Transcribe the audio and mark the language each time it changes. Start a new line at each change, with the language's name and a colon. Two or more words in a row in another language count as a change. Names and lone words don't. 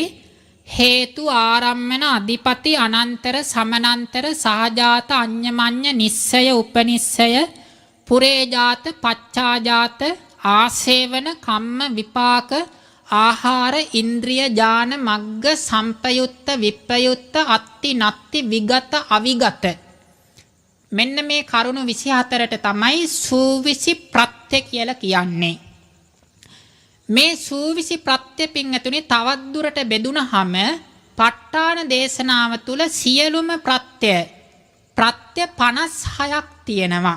Pali: හේතු ආරම්මන අධිපති අනන්තර සමනන්තර සහජාත අඤ්ඤමඤ්ඤ නිස්සය උපනිස්සය පුරේජාත පච්චාජාත ආසේවන කම්ම විපාක ආහාර ඉන්ද්‍රිය ඥාන මග්ග සම්පයුත්ත විප්‍රයුත්ත අත්ති නත්ති විගත අවිගත
Sinhala: මෙන්න මේ කරුණු 24ට තමයි සූවිසි ප්‍රත්‍ය කියලා කියන්නේ. මේ සූවිසි ප්‍රත්‍ය පින්තුනි තවත් දුරට බෙදුනහම ප ဋ ාණ දේශනාව තුල සියලුම ප්‍රත්‍ය 56ක් තියෙනවා.